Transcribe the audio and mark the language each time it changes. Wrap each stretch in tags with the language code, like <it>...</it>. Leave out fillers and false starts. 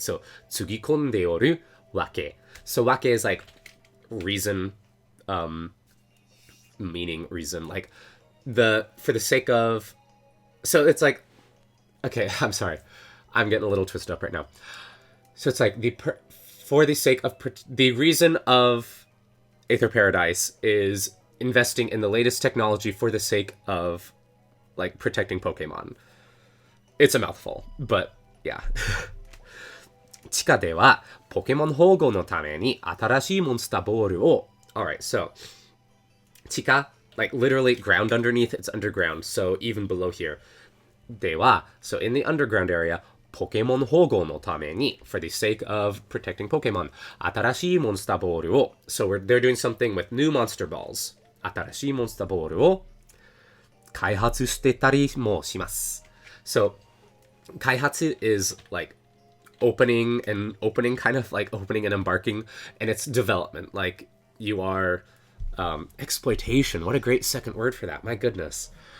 <ja>So, つぎ込んでおるわけ.</ja> <en>So, わけ is like reason, meaning, reason, like for the sake of, so it's like, okay, I'm sorry, I'm getting a little twisted up right now. So it's like for the sake of, the reason of Aether Paradise is investing in the latest technology for the sake of like protecting Pokemon. It's a mouthful, but yeah.</en> <ja>地下ではポケモン保護のために新しいモンスターボールを</ja> <en>Alright, so 地下, like literally ground underneath, it's underground, so even below here. では, so in the underground area,</en> <ja>ポケモン保護のために</ja> <en>for the sake of protecting Pokemon,</en> <ja>新しいモンスターボールを</ja> <en>so they're doing something with new monster balls.</en> <ja>新しいモンスターボールを開発してたりもします.</ja> <en>So 開発 is like opening, kind of like opening and embarking, and it's development, like you are exploitation. What a great second word for that, my goodness.</en>